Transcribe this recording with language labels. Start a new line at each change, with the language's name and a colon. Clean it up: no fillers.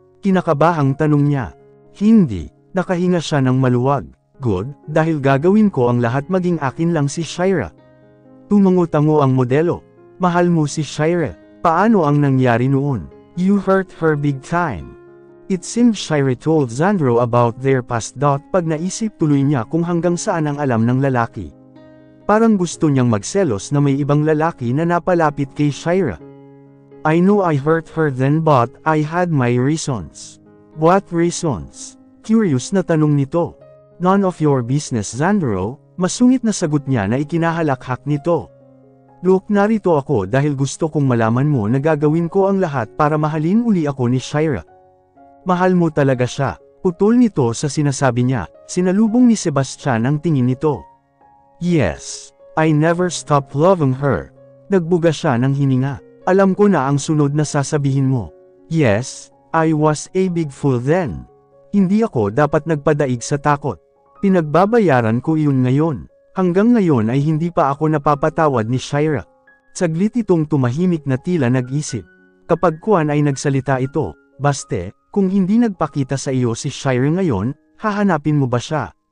Filipino: Kinakabahang tanong niya. Hindi, nakahinga siya ng maluwag. Good, dahil gagawin ko ang lahat maging akin lang si Shira. Tumango-tango ang modelo. Mahal mo si Shira. Paano ang nangyari noon?
English: You hurt her big time. It seemed Shira told Zandro about their past.
Filipino: Pag naisip tuloy niya kung hanggang saan ang alam ng lalaki. Parang gusto niyang magselos na may ibang lalaki na napalapit kay Shira.
English: I know I hurt her then but I had my reasons. What reasons?
Filipino: Curious na tanong nito.
English: None of your business, Zandro,
Filipino: masungit na sagot niya na ikinahalakhak nito. Look, narito ako dahil gusto kong malaman mo na gagawin ko ang lahat para mahalin uli ako ni Shira. Mahal mo talaga siya. Putol nito sa sinasabi niya, sinalubong ni Sebastian ang tingin nito.
English: Yes, I never stopped loving her.
Filipino: Nagbuga siya ng hininga. Alam ko na ang sunod na sasabihin mo.
English: Yes, I was a big fool then.
Filipino: Hindi ako dapat nagpadaig sa takot. Pinagbabayaran ko iyon ngayon. Hanggang ngayon ay hindi pa ako napapatawad ni Shira. Saglit itong tumahimik na tila nag-isip. Kapag kuwan ay nagsalita ito, Baste, kung hindi nagpakita sa iyo si Shira ngayon, hahanapin mo ba siya?